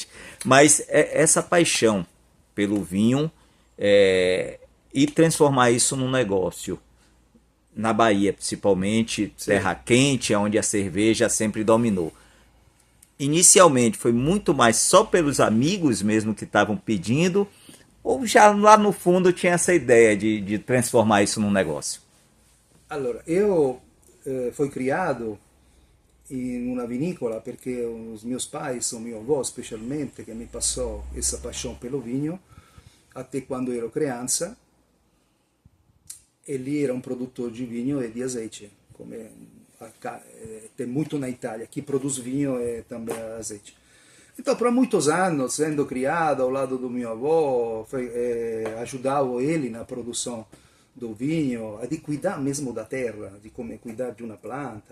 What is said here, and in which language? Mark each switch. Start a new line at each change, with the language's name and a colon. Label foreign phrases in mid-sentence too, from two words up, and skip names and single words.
Portuguese: Mas essa paixão pelo vinho e transformar isso num negócio, na Bahia principalmente, sim, terra quente, onde a cerveja sempre dominou. Inicialmente foi muito mais só pelos amigos mesmo que estavam pedindo, ou já lá no fundo tinha essa ideia de transformar isso num negócio? Allora, eu fui criado
Italian: in una
Portuguese: vinícola perché os meus pais, o mio avô specialmente,
Italian: che mi passò
Portuguese: essa paixão pelo vinho, até quando ero criança. Ele era um produtor de vinho e de azeite, tem muito na Itália, que produz vinho e também azeite. Então, por muitos anos, sendo criado ao lado do meu avô, ajudava ele na produção do vinho, de cuidar mesmo da terra, de como cuidar de uma planta.